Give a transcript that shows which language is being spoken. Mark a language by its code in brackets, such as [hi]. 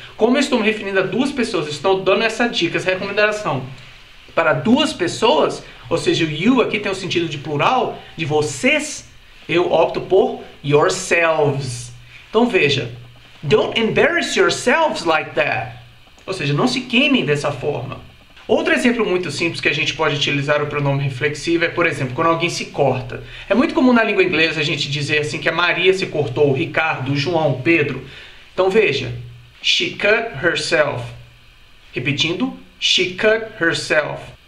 [pt] Como eu estou me referindo a duas pessoas, estou dando essa dica, essa recomendação para duas pessoas, ou seja, o you aqui tem o sentido de plural, de vocês, eu opto por yourselves. Então veja, [en] don't embarrass yourselves like that. [pt] Ou seja, não se queimem dessa forma. Outro exemplo muito simples que a gente pode utilizar o pronome reflexivo é, por exemplo, quando alguém se corta. É muito comum na língua inglesa a gente dizer assim que a Maria se cortou, o Ricardo, o João, o Pedro. Então veja, [en] she cut herself. [pt] Repetindo, [en] she cut herself.